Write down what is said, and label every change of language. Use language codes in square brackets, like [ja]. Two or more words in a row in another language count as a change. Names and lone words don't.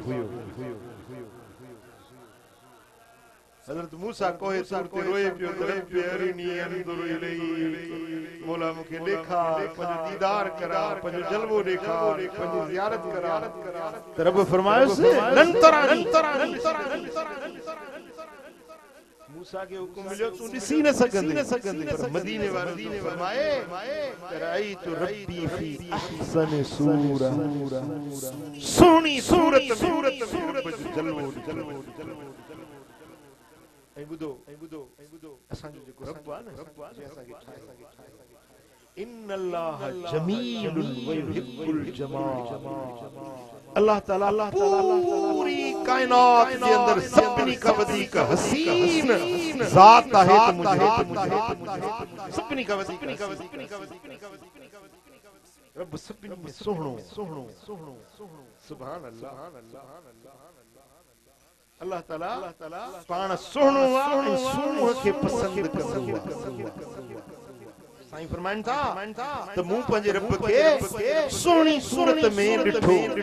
[sd] हज़रत मूसा कोहे तूर ते रोए पियो रब [ar] أرني أنظر إليه [sd] मौला मूंखे ॾेखार पंहिंजो दीदार करा पंहिंजो जलवो ॾेखार पंहिंजी ज़ियारत करा त रब फरमायोसि [ar] لن تراني [sd] मूसा खे हुकुम मिलियो तूं ॾिसी न सघंदे पर मदीने वारे फरमाए [ar] رأيت ربي في أحسن صورة [sd] सुहिणी सूरत रब जो जलवो ऐं ॿुधो असांजो जेको रब आहे न असांखे [ar] إن الله جميل و يحب الجمال [sd] अल्लाह ताला पूरी कायनात जे अंदर सभिनी खां वधीक हसीन ज़ात आहे त मुंहिंजे सभिनी खां वधीक रब सभिनी में सुहिणो [ar] سبحان الله [sd] अल्लाह ताला पाण सुहिणो आहे ऐं सुहिणो खे पसंदि कंदो आहे साईं फरमाइनि था त मूं पंहिंजे रब खे सुहिणी सूरत में ॾिठो